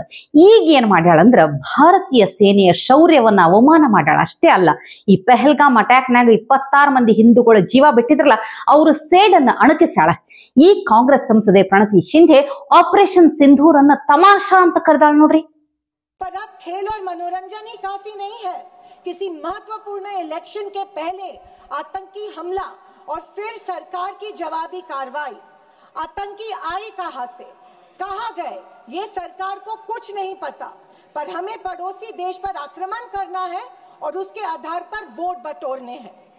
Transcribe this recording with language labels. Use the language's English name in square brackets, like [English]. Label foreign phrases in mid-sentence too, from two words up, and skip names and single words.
[Kannada] ಈಗ ಏನ್ ಮಾಡ್ಯಾಳಂದ್ರ ಭಾರತೀಯ ಸೇನೆಯ ಶೌರ್ಯವನ್ನ ಅವಮಾನ ಮಾಡ್ಯಾಳ. ಅಷ್ಟೇ ಅಲ್ಲ, ಈ ಪೆಹಲ್ಗಾಮ್ ಅಟ್ಯಾಕ್ನಾಗ 26 ಮಂದಿ ಹಿಂದೂಗಳ ಜೀವ ಬಿಟ್ಟಿದ್ರಲ್ಲ, ಅವ್ರ ಸೇಡನ್ನ ಅಣಕಿಸಾಳ. ಈ ಕಾಂಗ್ರೆಸ್ ಸಂಸದೆ ಪ್ರಣತಿ ಶಿಂಧೆ ಆಪರೇಷನ್ ಸಿಂಧೂರ್ ಅನ್ನ ತಮಾಷಾ ಅಂತ ಕರೆದಾಳ ನೋಡ್ರಿ. [Hindi] खेल और मनोरंजन ही काफी नहीं है। किसी महत्वपूर्ण इलेक्शन के पहले आतंकी हमला और फिर सरकार की जवाबी कार्रवाई। आतंकी आए कहां से, कहां गए, ये सरकार को कुछ नहीं पता, पर हमें पड़ोसी देश पर आक्रमण करना है और उसके आधार पर वोट बटोरने हैं।